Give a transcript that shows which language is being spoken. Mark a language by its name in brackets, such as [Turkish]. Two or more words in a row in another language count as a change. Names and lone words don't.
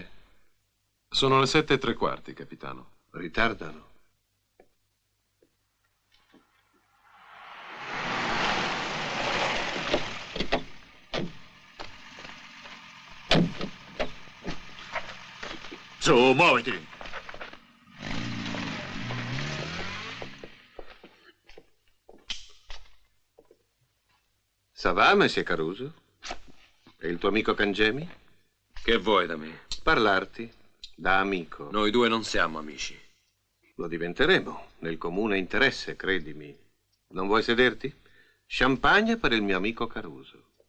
[Italian] Sono le 7:15, capitano. Ritardano. Su, muoviti. [French] Ça va, Monsieur Caruso? [Italian] E il tuo amico Cangemi? Che vuoi da me? Parlarti da amico. Noi due non siamo amici. Lo diventeremo, nel comune interesse, credimi. Non vuoi sederti? Champagne per il mio amico Caruso.